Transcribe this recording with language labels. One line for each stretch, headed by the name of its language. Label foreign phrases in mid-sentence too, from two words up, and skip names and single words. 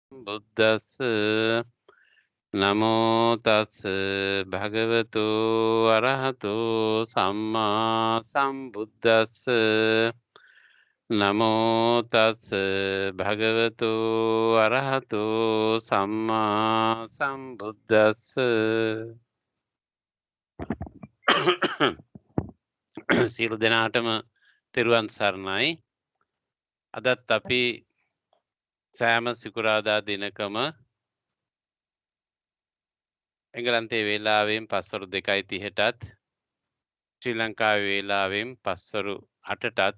Pali: බුද්දස්ස නමෝ තස් භගවතු අරහතෝ සම්මා සම්බුද්දස්ස නමෝ තස් භගවතු අරහතෝ සම්මා සම්බුද්දස්ස
Sinhala: සියලු දෙනාටම තෙරුවන් සරණයි. අදත් අපි සෑම සිකුරාදා දිනකම එංගලන්තේ වේලාවෙන් පස්වරු 2:30ටත් ශ්‍රී ලංකාවේ වේලාවෙන් පස්වරු 8ටත්